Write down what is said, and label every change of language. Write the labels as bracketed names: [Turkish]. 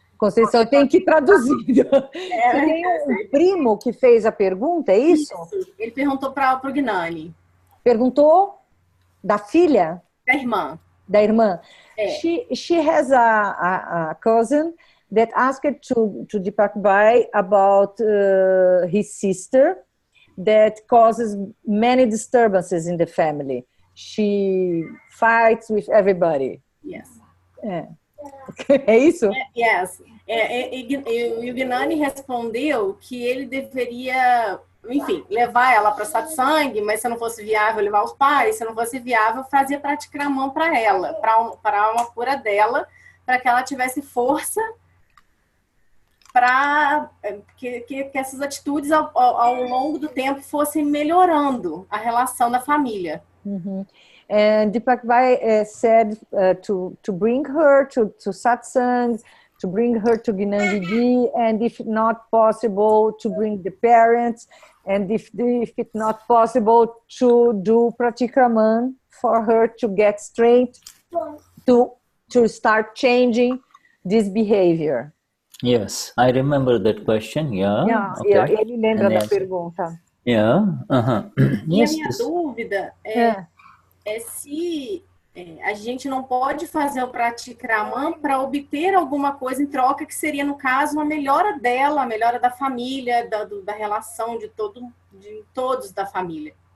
[Portuguese] Conceição, eu tenho que traduzir. Você tem um primo que fez a pergunta, é isso? Ele perguntou para o Gnani. Perguntou da filha? Da irmã. Da irmã. [English] She has a cousin that asked to Deepak Bhai about his sister that causes many disturbances in the family. She fights with everybody. Yes. [Portuguese] É isso? [English] Yes. [Portuguese] E o Gnani respondeu que ele deveria, enfim, levar ela para satsang, mas se não fosse viável, levar os pais, se não fosse viável, fazia Pratikraman para ela, para uma cura dela, para que ela tivesse força para que essas atitudes ao longo do tempo fossem melhorando a relação da família. [English] And Deepak Bhai said to bring her to satsang, to bring her to Gnan Vidhi, and if not possible, to bring the parents, and if it's not possible, to do Pratikraman for her to get strength to start changing this behavior. Yes, I remember that question. Yeah. Okay. [Portuguese] Ele lembra da pergunta. [English] Yeah. [Portuguese] E a minha dúvida é se a gente não pode fazer o Pratikraman para obter alguma coisa em troca, que seria, no caso, uma melhora dela, a melhora da família, da relação de todos da família.